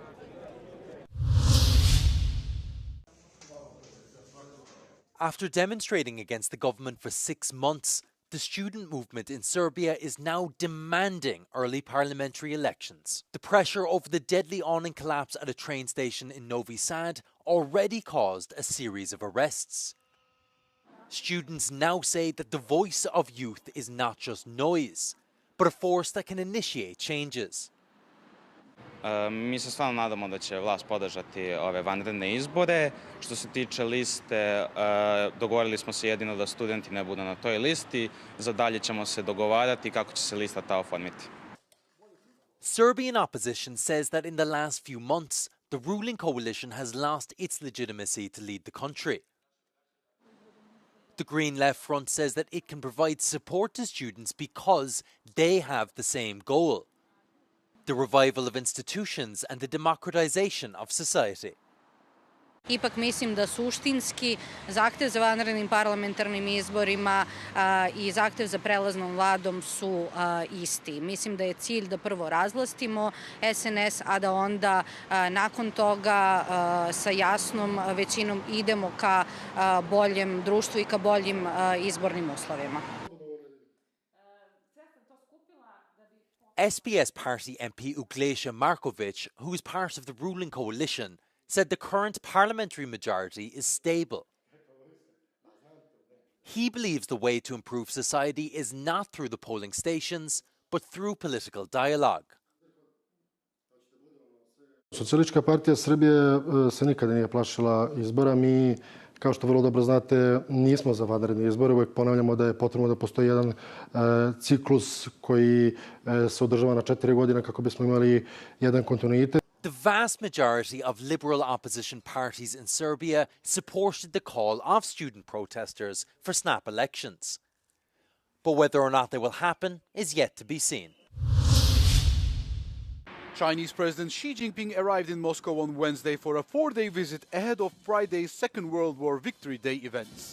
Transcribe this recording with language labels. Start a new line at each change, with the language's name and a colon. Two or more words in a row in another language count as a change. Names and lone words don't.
English: After demonstrating against the government for 6 months, the student movement in Serbia is now demanding early parliamentary elections. The pressure over the deadly awning collapse at a train station in Novi Sad already caused a series of arrests. Students now say that the voice of youth is not just noise, but a force that can initiate changes.
Serbian: Mi se stvarno nadamo da će vlast podržati ove vanredne izbore. Što se tiče liste, dogovorili smo se jedino da studenti ne budu na toj listi. Za dalje ćemo se dogovarati kako će se lista ta oformiti.
English: Serbian opposition says that in the last few months, the ruling coalition has lost its legitimacy to lead the country. The Green Left Front says that it can provide support to students because they have the same goal: the revival of institutions and the democratization of society.
Serbian: Ipak mislim da suštinski zahtev za vanrednim parlamentarnim izborima i zahtev za prelaznom vladom su isti. Mislim da je cilj da prvo razvlastimo SNS, a da onda nakon toga sa jasnom većinom idemo ka boljem društvu i ka boljim izbornim uslovima.
English: SPS party MP Uglesia Markovic, who is part of the ruling coalition, said the current parliamentary majority is stable. He believes the way to improve society is not through the polling stations, but through political dialogue.
Serbian: Socijalistička partija Srbije se nikada nije plašila izbora. Mi, kao što vrlo dobro znate, nismo za vanredne izbore. Uvijek ponavljamo da je potrebno da postoji jedan ciklus koji se održava na 4 godine kako bismo imali jedan kontinuitet.
English: The vast majority of liberal opposition parties in Serbia supported the call of student protesters for snap elections. But whether or not they will happen is yet to be seen. Chinese President Xi Jinping arrived in Moscow on Wednesday for a 4-day visit ahead of Friday's Second World War Victory Day events.